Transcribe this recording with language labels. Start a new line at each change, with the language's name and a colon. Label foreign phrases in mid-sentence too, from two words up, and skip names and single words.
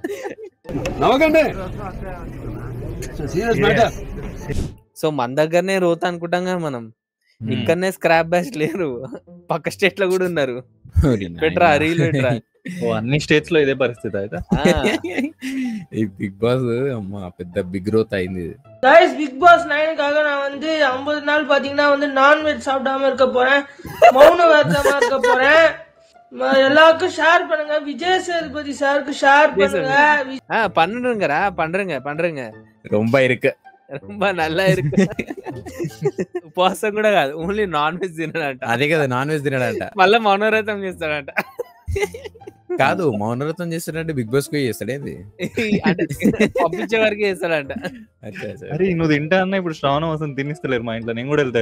Telugu: సో మన దగ్గరనే రోత అనుకుంటాం కదా మనం, ఇక్కడనే
English: scrap batch
Telugu: లేరు, పక్క స్టేట్ లో కూడా ఉన్నారు. పెట్రా రీల్ పెట్రా. అన్ని స్టేట్స్ లో ఇదే పరిస్థితి అయితే. ఈ బిగ్ బాస్ అమ్మా పెద్ద
English: big growth
Telugu: అయింది.
Tamil: கைஸ் பிக் பாஸ் 9க்காக நான் வந்து 50 நாள் பாத்தீங்கன்னா வந்து நான்வெஜ் சாப்பிடாம இருக்க போறேன், மௌன விரதமா இருக்க போறேன். எல்லாருக்கும் ஷேர் பண்ணுங்க, விஜய் சேதுபதி சாருக்கு ஷேர் பண்ணுங்க. பண்றேங்க ரொம்ப இருக்கு, ரொம்ப நல்லா இருக்கு.
Telugu: ఉపవాసం కూడా కాదు,
English: only non veg
Telugu: తినడంట. అదే కదా,
English: non veg
Telugu: తినడంట. మళ్ళీ మౌనవ్రతం చేస్తాడంట. కాదు, మౌనవ్రతం చేస్తాడంటే బిగ్ బాస్ పోయి చేస్తాడేది, పంపించే వరకు చేస్తాడంట. అరే నువ్వు తింటా అన్న, ఇప్పుడు శ్రావణం వస్తుంది తినిస్తలేరు మా ఇంట్లో, నేను కూడా వెళ్తా.